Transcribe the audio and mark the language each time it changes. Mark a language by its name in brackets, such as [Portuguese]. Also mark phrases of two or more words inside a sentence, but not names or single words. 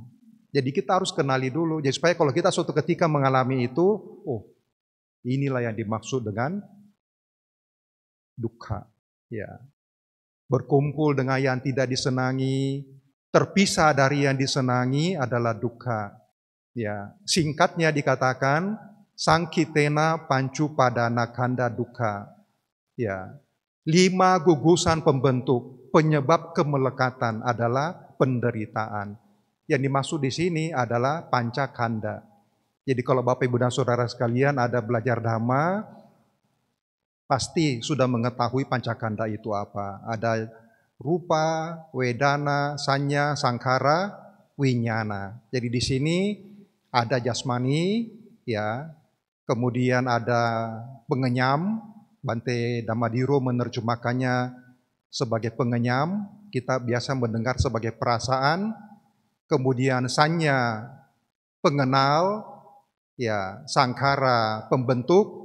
[Indonesian] Jadi kita harus kenali dulu, jadi supaya kalau kita suatu ketika mengalami itu, oh inilah yang dimaksud dengan dukkha. Ya, berkumpul dengan yang tidak disenangi, terpisah dari yang disenangi adalah dukkha. Ya, singkatnya dikatakan [Pali] sangkitena pancu padana kanda dukkha. [Indonesian] Ya, 5 gugusan pembentuk penyebab kemelekatan adalah penderitaan. Yang dimaksud di sini adalah pancakanda. Jadi kalau Bapak Ibu dan Saudara sekalian ada belajar Dhamma, pasti sudah mengetahui pancakanda itu apa. Ada [Pali] rupa, wedana, sanya, sangkara, winyana. [Indonesian] Jadi di sini ada jasmani, ya. Kemudian ada pengenyam. Bante Damadiro menerjemahkannya sebagai pengenyam. Kita biasa mendengar sebagai perasaan. Kemudian sanya, pengenal, ya, sangkara, pembentuk.